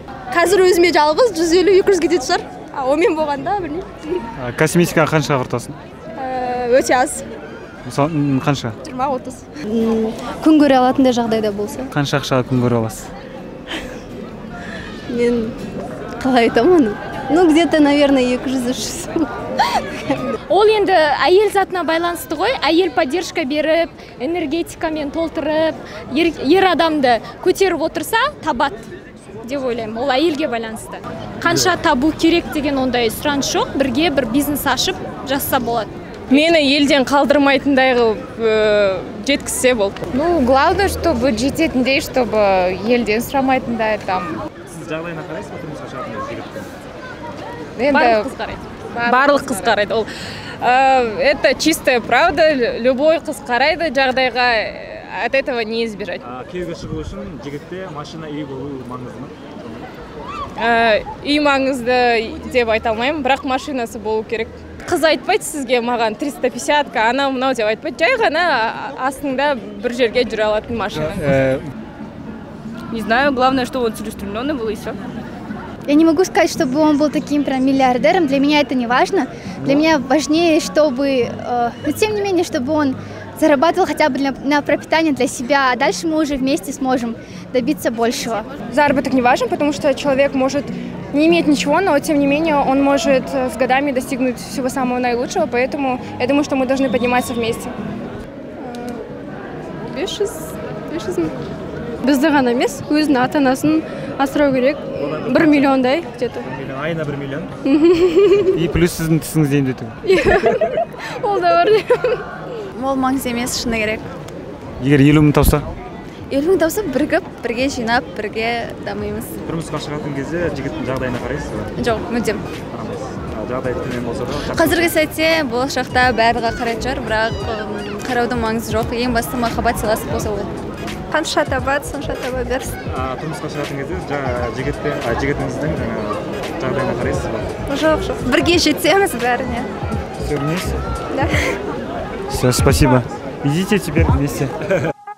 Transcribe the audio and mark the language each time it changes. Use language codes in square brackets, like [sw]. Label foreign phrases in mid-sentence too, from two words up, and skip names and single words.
[kk] Қазір өзіме жалғыз 150-200 кетеді шығар. Онымен болғанда, білмеймін. Косметикаға қанша құртасың? Өте аз. Қанша? 20-30. Күн көре алатындай жағдайда болса. Қанша ақшаға күн көре аласыз? Мен қалай айтамын? [ru] Ну, где-то, наверное, 200-300. [kk] Ол енді әйел затына байланысты ғой, әйел поддержка беріп, энергетикамен толтырып, ер адамды көтеріп отырса, табат деп ойлаймын. Ол әйелге байланысты. Қанша табу керек деген ондай сұраныс жоқ, бірге бір бизнес ашып жасса болады. Мені елден қалдырмайтындай қылып жеткізсе болды. [ru] Ну, главное, чтобы жететіндей, чтобы [kk] елден сұрамайтындай [ru] там. [kk] Сіз жағдайына қарайсыз ба тұрмысқа шығатын жігіттің? Барлық қыз қарайды. Барлық қыз қарайды. [ru] Ол это чистая правда. Любой [kk] қыз қарайды жағдайға, [ru] от этого не избежать. [kk] Күйеуге шығу үшін жігітте машина, үй болу маңызды ма? Үй маңызды деп айта алмаймын, бірақ машинасы болу керек. Қыз айтпайды сізге маған 350-ка, анау мынау деп айтпайды. Жай ғана астында бір жерге жүре алатын машина. [ru] Не знаю, главное, что он целеустремленный был и все. Я не могу сказать, чтобы он был таким прям миллиардером. Для меня это не важно. Для меня важнее, чтобы, но тем не менее, чтобы он зарабатывал хотя бы на пропитание для себя, а дальше мы уже вместе сможем добиться большего. Заработок не важен, потому что человек может не иметь ничего, но тем не менее он может с годами достигнуть всего самого наилучшего, поэтому я думаю, что мы должны подниматься вместе. [kk] 500 мың. Бізді ғана емес, өзінің ата анасын асырау керек. 1 миллиондай где-то. Айына 1 миллион. И плюс сіздің тісіңізді емдету. Ол да бар. Ол маңыз емес, шыны керек. Егер 50 мың тапса? 50 мың тапса, бірігіп, бірге жинап, бірге дамимыз. Тұрмысқа шығатын кезде жігіттің жағдайына қарайсыз ба? Жоқ, мүлдем. Жағдай төмен болса да. Қазіргі сәтте болашақта барлығы қарайтын шығар, бірақ қараудың маңызы жоқ. Ең басты махаббат сыйластық болса болады. Қанша табады, сонша таба берсін. Тұрмысқа шығатын кезде жігітіңіздің жағдайына қарайсыз ба? Жоқ. Бірге жетеміз бәріне. [ru] Все вместе? Да. Все, спасибо. Идите теперь вместе.